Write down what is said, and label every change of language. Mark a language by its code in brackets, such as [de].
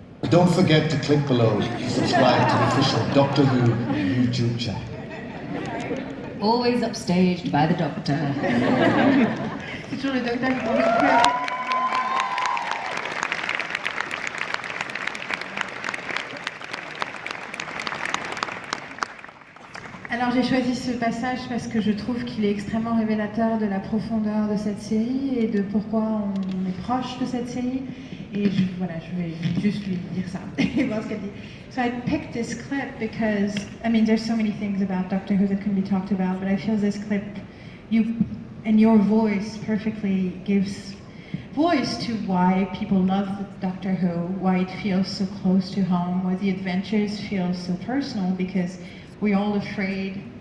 [en] Don't forget to click below to subscribe to the official Doctor Who YouTube channel. Always upstaged by the Doctor. [fr] C'est toujours le docteur qui pense. Alors j'ai choisi ce passage parce que je trouve qu'il est extrêmement révélateur de la profondeur de cette série et de pourquoi on est proche de cette série. Et voilà, je vais juste lui dire ça et voir ce qu'elle dit. [en] So I picked this clip because, I mean, there's so many things about Doctor Who that can be talked about, but I feel this clip, you and your voice perfectly gives voice to why people love Doctor Who, why it feels so close to home, why the adventures feel so personal, because we're all afraid,